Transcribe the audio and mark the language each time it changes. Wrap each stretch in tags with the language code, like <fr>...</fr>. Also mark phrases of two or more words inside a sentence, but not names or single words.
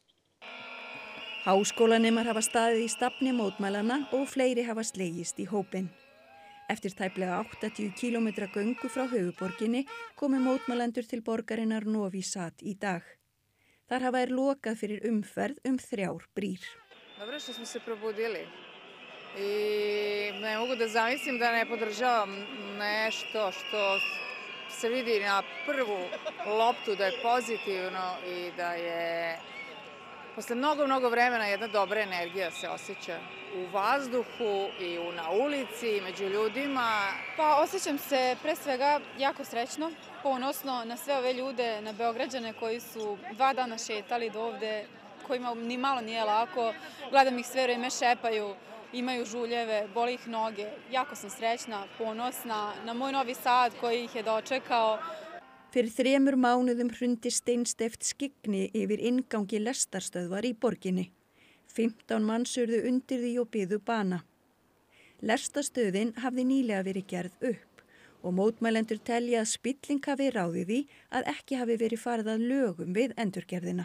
<is>Háskólanemar hafa staðið í stafni mótmælana og fleiri hafa slegist í hópinn. Eftir tæplega 80 km göngu frá höfuðborginni komu mótmælendur til borgarinnar Novi Sad í dag. Þar hafa lokað fyrir umferð 3 brýr.</is> <sr>Dobro što smo se probudili. I ne mogu da zamislim da ne podržavam nešto što se vidi na prvu loptu da je pozitivno i da je posle mnogo vremena jedna dobra energija se osjeća u vazduhu i na ulici, među ljudima. Pa osjećam se pre svega jako srećno, ponosno na sve ove ljude, na Beograđane koji su 2 dana šetali do ovde, kojima ni malo nije lako. Gledam ih sve vreme šepaju. Imaju žuljeve, boli ih noge. Jako sam srećna, ponosna na moj Novi Sad koji ih je dočekao.</sr> <is>Fyrir 3 mánuðum hrundi steinsteypt skyggni yfir inngangi lestarstöðvar í borginni. 15 manns urðu undir því og biðu bana. Lestarstöðin hafði nýlega verið gerð upp og mótmælendur telja að spilling hafi ráðið því að ekki hafi verið farið að lögum við endurgerðina.</is>